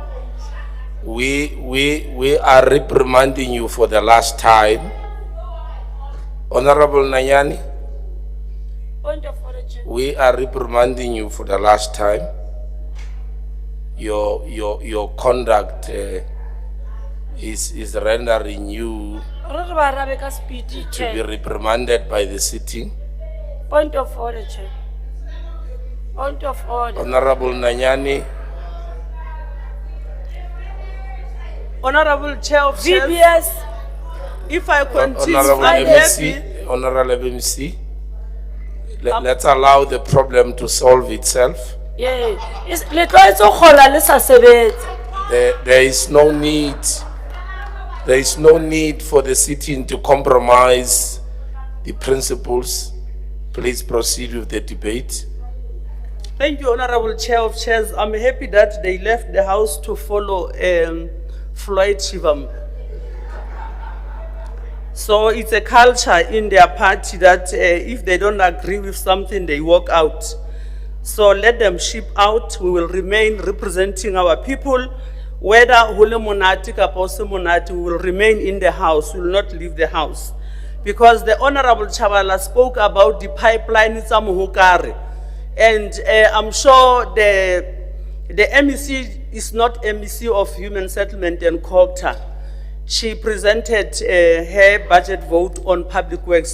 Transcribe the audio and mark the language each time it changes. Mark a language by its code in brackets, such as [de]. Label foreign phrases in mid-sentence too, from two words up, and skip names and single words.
[en] We are reprimanding you for the last time. Honorable Nanyani, Point of order, Chair. We are reprimanding you for the last time. Your conduct is rendering you [st] Re re ba arabe ka speed, [en] to be Chair. reprimanded by the sitting. Point of order, Chair. Point of order. Honorable Nanyani, Honorable Chair of Chairs, VBS, if I continue, Honorable I'm MC, happy. Honorable MC, let's allow the problem to solve itself. yeah. [st] Le tlwaetse go gola le sa sebetse. [en] There is no need for the sitting to compromise the principles. Please proceed with the debate. Thank you, Honorable Chair of Chairs. I'm happy that they left the house to follow Floyd Shivam. So it's a culture in their party that if they don't agree with something, they walk out. So let them ship out. We will remain representing our people. [st] Whether hule monati kapo se monati, [en] we will remain in the house. We will not leave the house. Because the Honorable Chabalala spoke about the pipeline in Samuhukare. And I'm sure the MEC is not MEC of Human Settlement and Culture. She presented her budget vote on public works.